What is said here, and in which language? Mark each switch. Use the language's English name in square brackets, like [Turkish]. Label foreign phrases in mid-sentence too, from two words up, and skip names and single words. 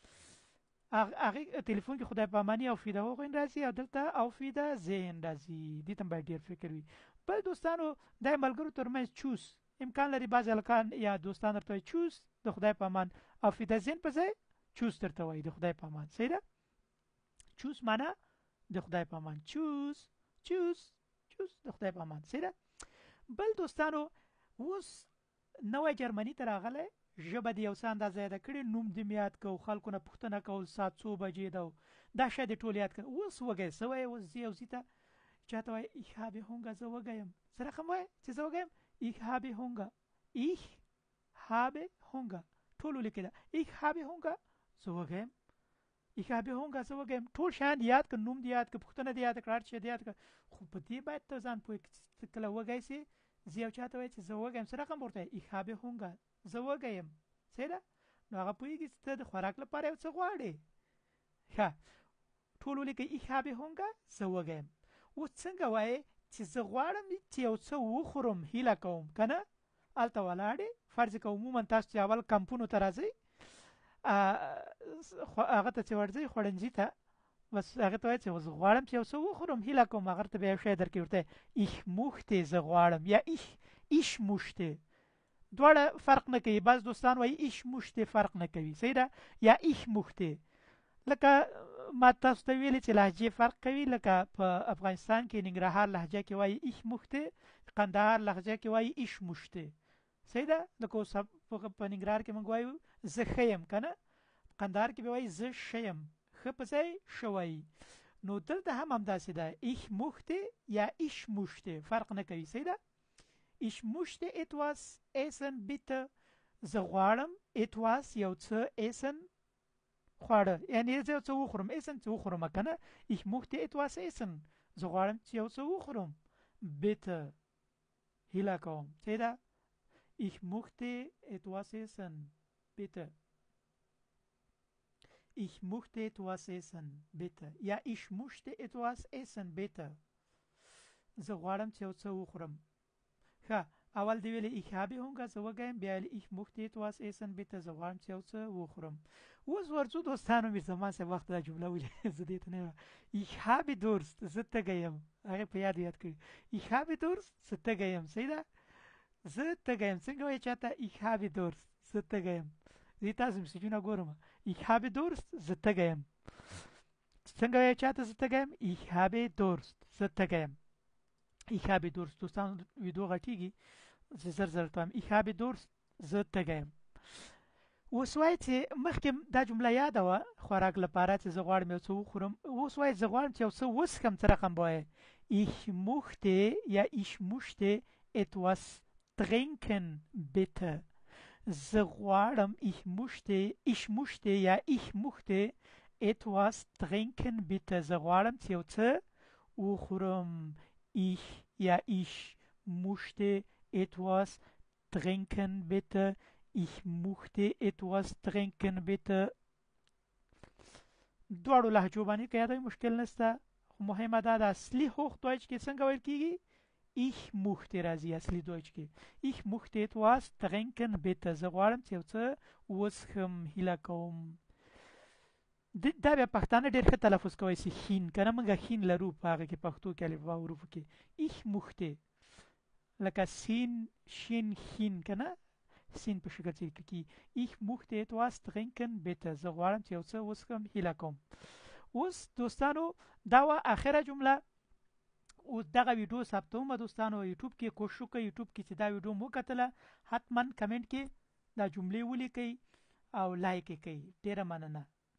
[Pashto] هغه تلیفون کې خدای په اماني [German] auf Wiederhören [Pashto] راځي او دلته [German] auf Wiedersehen [Pashto] راځي دې ته باید ډېر فکر وي بل دوستانو دا ملګرو ترمنځ چوس امکان لري بعض هلکان یا دوستان درته وایي چوس د خدای په امان [German] auf Wiedersehen [Pashto] په ځای چوس درته وایي د خدای په امان صحیح ده چوس معنا د خدای په امان چوس چوس چوس د خدای په امان صحیح ده بل دوستانو اوس نوی جرمني ته راغلی ژبه د یو څه اندازه یاده کړې نوم دې مې یاد کړو خلکو نه پوښتنه کول ساعت څو بجې ده دا شاید یې ټول یاد کړه اوس وږی څه وایي اوس ځي او ځي ته چاته وایي [German] ich habe Hunger [Pashto] زه وږی یم څه رقم وایي چې زه وږی یم [German] ich habe Hunger ich habe Hunger [Pashto] ټول ولیکئ دا [German] ich habe Hunger [Pashto] زه وږی یم [German] ich habe Hunger [Pashto] زه وږی یم ټول شیان دې یاد کړه نوم دې یاد کړه پوښتنه دې یاد کړه هر شی دې یاد کړه خو په دې باید ته ځان پوه کړې چې کله وږی سې زه یو چاته وایي چې زه وږی یم څه رقم ورته وایي [German] ich habe Hunger [Pashto] زه وږی یم صحیح ده نو هغه پوهېږي چې ته د خوراک لپاره یو څه غواړې ښه ټول ولیکئ [German] ich habe Hunger [Pashto] زه وږی یم اوس څنګه وایې چې زه غواړم چې یو څه وخورم هیله کوم که نه هلته ولاړې فرض که عموما تاسو چې اول کمپونو ته راځئ هغه ته چې ورځئ خوړنځي ته بس هغه ته وایي چې زه غواړم چې یو څه وخورم هیله کوم هغه ته به یو شی درکړي ورته [German] ich möchte [Pashto] زه غواړم یا [German] ich möchte [Pashto] دواړه فرق نه کوي. بعض دوستان وایي [German] ich möchte [Pashto] فرق نه کوي، صحیح ده، یا [German] ich möchte. [Pashto] لکه ما تاسو ته ویلي چې لهجې فرق کوي. لکه په افغانستان کې ننګرهار لهجه کې وایي [German] ich möchte, [Pashto] قندهار لهجه کې وایي [German] ich möchte, [Pashto] صحیح ده. لکه اوس په ننګرهار کې موږ وایو زه ښه یم که نه، قندهار کې به وایي زه ښه یم، ښه په ځای ښه وایي. نو دلته هم همداسې ده، [German] ich möchte [Pashto] یا [German] ich möchte [Pashto] فرق نه کوي، صحیح ده. [German] Ich möchte etwas essen bitte. [Pashto] زه غواړم etwas یو څه essen خواړه، یعنی زه یو څه وخورم. essen څه وخورم که نه. [German] Ich möchte etwas essen. [Pashto] زه غواړم چې یو څه وخورم. bitte هیله کوم، صحیح ده. [German] Ich möchte etwas essen bitte. Ich möchte etwas essen bitte. یا ich möchte etwas essen bitte. [Pashto] زه غواړم چې یو څه وخورم. ښه، اول دی ویلې [German] ich habe Hunger، [Pashto] زه وږی یم. بیا ویلې [German] ich möchte etwas essen bitte، [Pashto] زه غواړم چې یو څه وخورم. اوس ورځو دوستانو میرزمان صاحب وخت دا جمله ویلې زه دې ته نه یم. [German] ich habe Durst، [Pashto] زه تږی یم. هغې په یاد کړي. [German] ich habe Durst، [Pashto] زه تږی یم، صحیح ده. زه تږی یم څنګه وایي چاته [German] ich habe Durst، [Pashto] زه تږی یم. زه تاسو میسجونه ګورم. [German] ich habe Durst، [Pashto] زه تږی یم. څنګه وایي چاته زه تږی یم. [German] ich habe Durst، [Pashto] زه تږی یم. [German] Ich habe Durst. [Pashto] دوستان ویډیو غټیږي، زه زر زر ته وایم [German] ich habe Durst، [Pashto] زه تږی یم. اوس وایي چې مخکې دا جمله یاده وه خوراک لپاره چې زه غواړم یو څه وخورم. اوس وایي زه غواړم چې یو څه وڅښم، څه رقم به وایي. [German] ich möchte یا ich möchte etwas trinken bitte. [Pashto] زه غواړم [German] ich möchte یا ich möchte etwas trinken bitte. [Pashto] زه غواړم چې یو څه وخورم. [German] Ich ja ich möchte etwas trinken bitte. Ich möchte etwas trinken bitte. [Pashto] دواړو لهجو باندې که یادوي مشکل نشته، خو مهمه دا د اصلي [German] Hoch Deutsch [Pashto] کې څنګه ویل کېږي. [German] ich möchte [Pashto] راځي اصلي دویچ کې. [German] ich möchte etwas trinken bitte. [Pashto] زه غواړم چې یو څه وڅښم، هیله کوم. دا بیا پښتانه ډېر ښه تلفظ کوی شي ښین که نه. موږ ښین لرو په هغه کې پښتو کې الفبا حروفو کې. [German] ich möchte [Pashto] لکه سین شین ښین که نه، سین په شکل چې لیکل کېږي. ich möchte etwas trinken bitte. زه غواړم چې یو څه وڅښم، هیله کوم. اوس دوستانو دا وه اخره جمله. اوس دغه ویډیو ثبتومه دوستانو یوټیوب کې. کوشش وکړئ یوټیوب کې چې دا ویډیو مو کتله، حتما کمنټ کې دا جملې ولیکئ او لایک یې کړئ. ډېره مننه.